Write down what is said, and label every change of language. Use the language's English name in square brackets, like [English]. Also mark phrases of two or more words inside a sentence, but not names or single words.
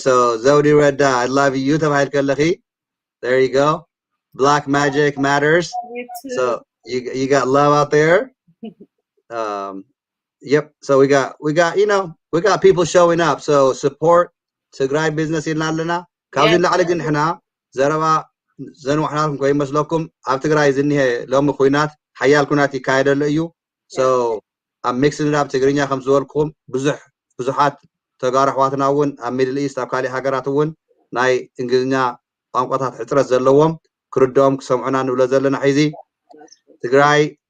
[English] So Zodi Red, I love you. There you go. Black magic matters. So you got love out there. Yep. So we got we got people showing up. So support Tigray business in Lalana. [Tigrinya] ካብዚ ላዕሊ ግን ሕና ዘረባ ዘንዋሕናኩም ከይመስለኩም ኣብ ትግራይ ዝኒሄ ሎሚ ኩናት ሓያል ኩናት ይካየደሉ እዩ so ኣብ ሚክስድ ኣብ ትግርኛ ከም ዝበልኩም ብዙሓት ተጋሩ ኣሕዋትና እውን ኣብ ሚድል ኢስት ኣብ ካሊእ ሃገራት እውን ናይ እንግሊዝኛ ቋንቋታት ሕፅረት ዘለዎም ክርድኦም ክሰምዑና ንብሎ ዘለና ሕዚ ትግራይ